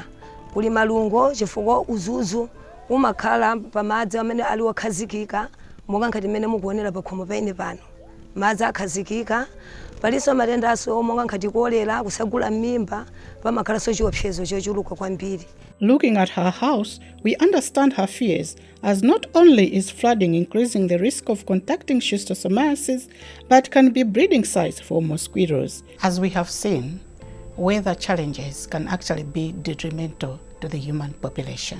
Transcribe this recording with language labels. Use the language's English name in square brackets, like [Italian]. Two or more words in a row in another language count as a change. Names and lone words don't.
[Nyanja] Kuli malungo chifukwa uzuzu umakhala pa madzi amene ali okhazikika, monga ngati mmene mukuonera pa khomo paine pano. Madzi akhazikika, palinso matenda aso monga ngati kolera, kusagula mmimba, pamakhalanso chiopsezo chochuluka kwambiri. [English] Looking at her house, we understand her fears, as not only is flooding increasing the risk of contacting schistosomiasis, but can be breeding sites for mosquitoes. As we have seen, weather challenges can actually be detrimental to the human population.